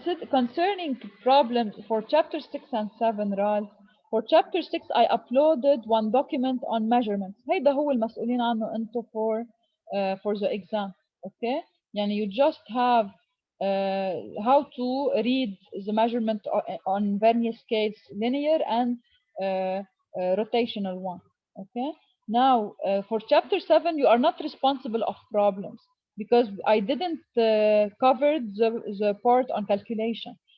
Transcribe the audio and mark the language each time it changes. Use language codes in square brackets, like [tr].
[en] Concerning problems for chapter 6 and 7 Ralph, for chapter 6 I uploaded one document on measurements. [ar] هيدا هو المسؤولين عنه انتو [en] for the exam. Okay, يعني you just have how to read the measurement on various scales, linear and rotational one. Okay, now for chapter 7 you are not responsible of problems because I didn't cover the part on calculation.